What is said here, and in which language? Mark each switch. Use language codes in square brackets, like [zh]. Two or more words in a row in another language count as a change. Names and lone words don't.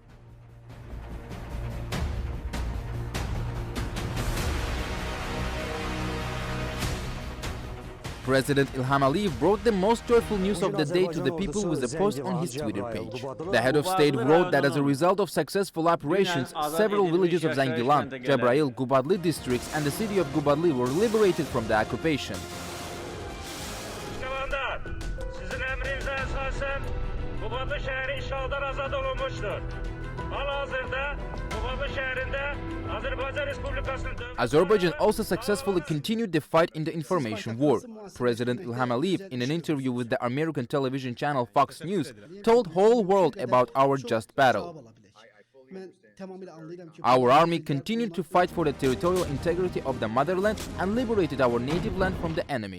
[en] President Ilham Aliyev brought the most joyful news of the day to the people with a post on his Twitter page. The head of state wrote that as a result of successful operations, several villages of Zangilan, Jabrayil, Qubadli districts and the city of Qubadli were liberated from the occupation. [az] Sizin emrinizə əsasən Qubadli şəhəri işğaldan azad olunmuşdur. Hal-hazırda Qubadli şəhərində Azərbaycan Respublikasının... [en] Azerbaijan also successfully continued the fight in the information war. President Ilham Aliyev, in an interview with the American television channel Fox News, told the whole world about our just battle. Our army continued to fight for the territorial integrity of the motherland and liberated our native land from the enemy.